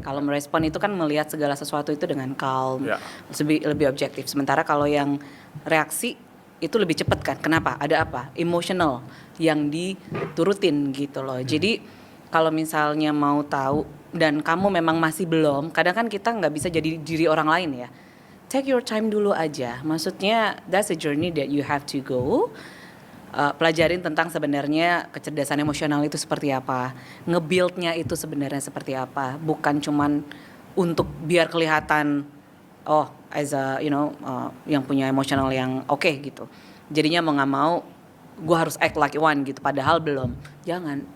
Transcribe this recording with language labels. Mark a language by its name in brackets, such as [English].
[Indonesian] Kalau merespon itu kan melihat segala sesuatu itu dengan calm, lebih objektif. Sementara kalau yang reaksi itu lebih cepat kan. Kenapa? Ada apa? Emotional yang diturutin gitu loh. Jadi kalau misalnya mau tahu dan kamu memang masih belum, kadang kan kita nggak bisa jadi diri orang lain ya. [English] Take your time [Indonesian] dulu aja. Maksudnya [English] that's a journey that you have to go. [Indonesian] Pelajarin tentang sebenarnya kecerdasan emosional itu seperti apa, nge-build-nya itu sebenarnya seperti apa. Bukan cuman untuk biar kelihatan as a yang punya emosional yang oke gitu. Jadinya mau nggak mau gue harus [English] act like one [Indonesian] gitu. Padahal belum. Jangan.